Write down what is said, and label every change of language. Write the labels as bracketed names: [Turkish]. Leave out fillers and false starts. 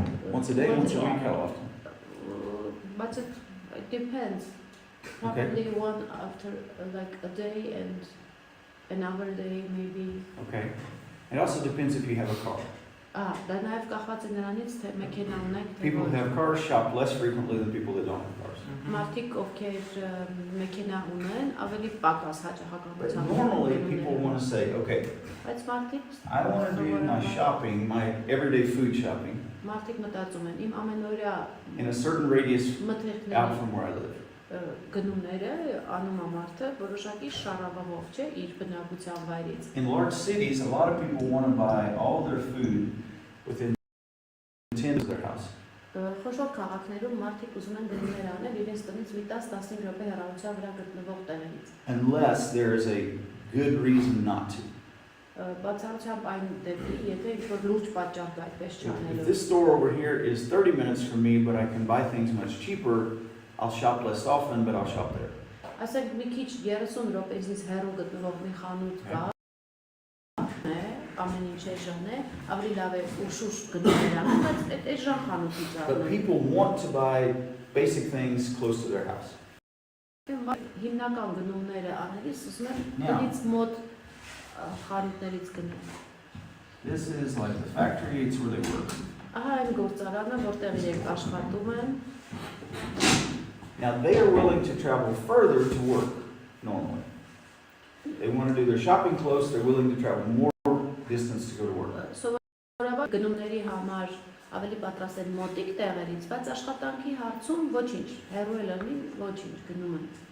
[English] Once a day, once a week, how often? but it depends. Probably one after like a day and another day maybe. Okay. It also depends if you have a car. [Armenian] Դա նաև կախված է նրանից, թե մեքենա ունեք, թե [English] People who [Armenian] ոչ։ [English] have cars shop less frequently than people that don't have cars. [Armenian] Մարդիկ, ովքեր մեքենա ունեն, ավելի պակաս [English] But [Armenian] հաճախականությամբ։ [English] normally people want to say, okay, [Armenian] Բայց մարդիկ [English] I want to do my shopping, my everyday food shopping, [Armenian] մարդիկ մտածում են, իմ ամենօրյա [English] in a certain radius out [Armenian] մթերքների [English] from where I live. [Armenian] գնումները անում է մարդը որոշակի շարավահով, չէ, իր բնակության վայրից։ [English] In large cities, a lot of people want to buy all their food within 10 of their house. [Armenian] Խոշոր քաղաքներում մարդիկ ուզում են գնումներ անել իրենց տնից մի 10-15 րոպե հեռավորության վրա գտնվող տեղերից։ [English] Unless there is a good reason not to. [Armenian] Բացառությամբ այն դեպքի, եթե ինչ-որ լուրջ պատճառ կա այդպես [English] If [Armenian] չանելու։ [English] this store over here is 30 minutes from me, but I can buy things much cheaper, I'll shop less often, but I'll shop there. [Armenian] Ասենք մի քիչ 30 րոպեից հեռու գտնվող մի խանութ կա, ամեն ինչ էժան է, ավելի լավ է ուշուշ գնումներ անում, բայց այդ էժան խանութից [English] But [Armenian] առնել։ [English] people want to buy basic things close to their house. [Armenian] Հիմնական գնումները անելիս ուզում եմ [English] Yeah. [Armenian] տնից մոտ խանութներից գնել։ [English] This is like the factory, it's where they work. [Armenian] Ահա այն գործարանը, որտեղ իրենք աշխատում են։ [English] Now they are willing to travel further to work normally. They want to do their shopping close, they're willing to travel more distance to go to work. [Armenian] Սովորաբար գնումների համար ավելի պատրաստ են մոտիկ տեղերից, բայց աշխատանքի հարցում ոչինչ, հեռու է լինի, ոչինչ գնում են։